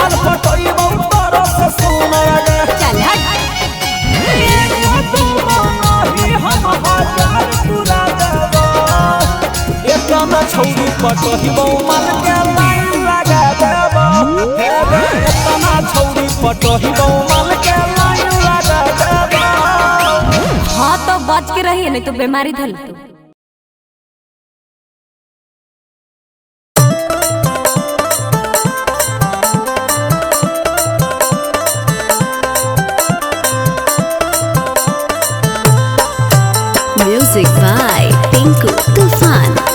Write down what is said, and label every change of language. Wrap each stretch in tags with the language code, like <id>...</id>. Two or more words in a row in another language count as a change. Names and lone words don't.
<anp>अल पटइबौ तोरा से सुन रगे चल हट तू नहीं हम हजार पूरा देबो एतना छौरी पटहिबौ मन के लाइन लगा देबो हे गे एतना छौरी पटहिबौ मन के लाइन लगा नहीं तो बीमारी धल तू।</anp> <en>Music by Tinku Tufan.</en>